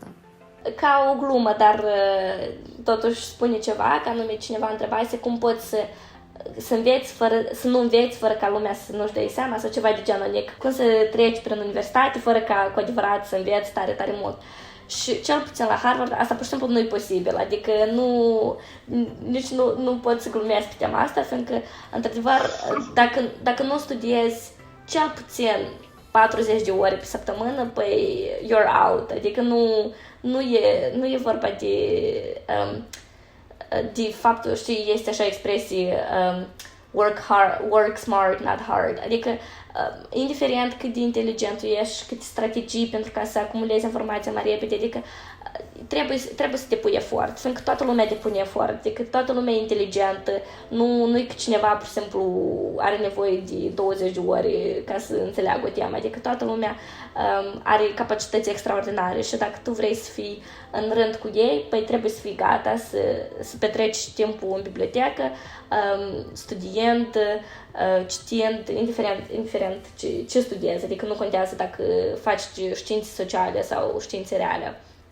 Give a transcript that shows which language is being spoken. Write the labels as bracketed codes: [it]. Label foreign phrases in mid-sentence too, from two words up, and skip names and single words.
[ro] Ca o glumă, dar totuși spune ceva, că anume cineva întrebase cum poți să înveți să nu înveți fără ca lumea să nu-și dea seama sau ceva de genul, adică cum să treci prin universitate fără ca cu adevărat să înveți tare, tare mult. Și cel puțin la Harvard asta pur și simplu nu e posibil, adică nici nu pot să glumesc pe tema asta, fiindcă, într-adevăr, dacă nu studiezi cel puțin 40 de ore pe săptămână, păi [en] you're out, [ro] adică nu e vorba de faptul, știi, este așa expresie [en] work smart, not hard, [ro] adică indiferent cât de inteligent ești, câte strategii pentru ca să acumulezi informația mai repede, adică trebuie să depui efort, fiindcă toată lumea depune efort, adică toată lumea e inteligentă, nu e că cineva, pur și simplu, are nevoie de 20 de ore ca să înțeleagă o temă, adică toată lumea are capacități extraordinare și dacă tu vrei să fii în rând cu ei, păi trebuie să fii gata să petreci timpul în bibliotecă, studiind, citind, indiferent ce studiezi, adică nu contează dacă faci științe sociale sau științe reale.